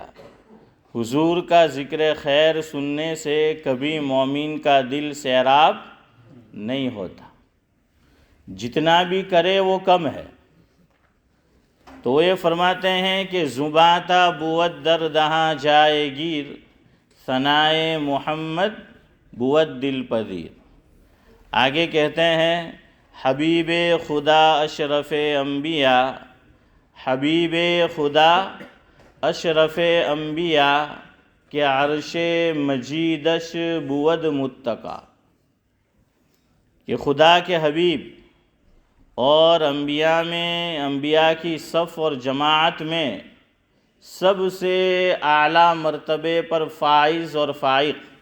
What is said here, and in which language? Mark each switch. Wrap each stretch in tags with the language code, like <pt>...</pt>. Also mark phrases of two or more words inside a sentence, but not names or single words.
<ur>حضور کا ذکر خیر سننے سے کبھی مومن کا دل سیراب نہیں ہوتا۔ جتنا بھی کرے وہ کم ہے۔ تو یہ فرماتے ہیں کہ</ur> <fa>زباں تا بود در دہاں جائے گیر، ثنائے محمد بود دل پذیر۔</fa> <ur>آگے کہتے ہیں</ur> <fa>حبیب خدا اشرف انبیاء، حبیب خدا اشرف انبیاء کہ عرش مجیدش بود متقا،</fa> <ur>کہ خدا کے حبیب اور انبیاء میں، انبیاء کی صف اور جماعت میں سب سے اعلیٰ مرتبے پر فائز اور فائق،</ur>